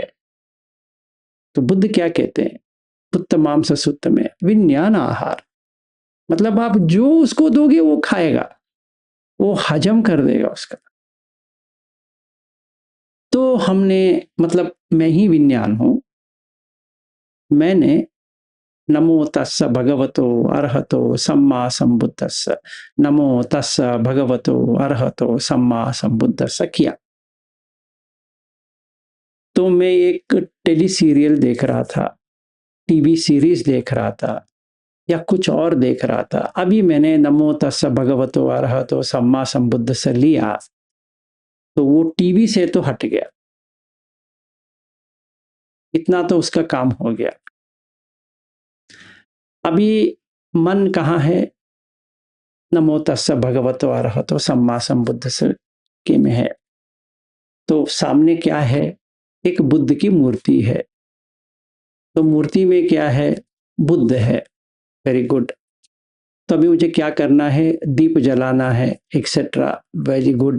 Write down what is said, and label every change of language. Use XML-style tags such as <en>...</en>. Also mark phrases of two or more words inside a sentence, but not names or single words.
<hi>तो बुद्ध क्या कहते हैं, पुत्त मांस सुत्त में विज्ञान आहार, मतलब आप जो उसको दोगे वो खाएगा, वो हजम कर देगा उसका। तो हमने, मतलब मैं ही विज्ञान हूं, मैंने</hi> <pi>नमो तस्स भगवतो अरहतो सम्मा संबुद्धस्स, नमो तस्स भगवतो अरहतो सम्मा संबुद्धस्स</pi> <hi>किया। तो मैं एक</hi> <en>tele serial</en> <hi>देख रहा था,</hi> <en>TV series</en> <hi>देख रहा था, या कुछ और देख रहा था, अभी मैंने</hi> <pi>नमो तस्स भगवतो अरहतो सम्मा संबुद्धस्स</pi> <hi>लिया, तो वो टीवी से तो हट गया, इतना तो उसका काम हो गया। अभी मन कहाँ है,</hi> <pi>नमो तस्स भगवतो अरहतो सम्मा संबुद्धस्स</pi> <hi>के में है। तो सामने क्या है, एक बुद्ध की मूर्ति है, तो मूर्ति में क्या है, बुद्ध है,</hi> <en>very good.</en> <hi>तो अभी मुझे क्या करना है, दीप जलाना है, एक्सेट्रा,</hi> <en>very good.</en>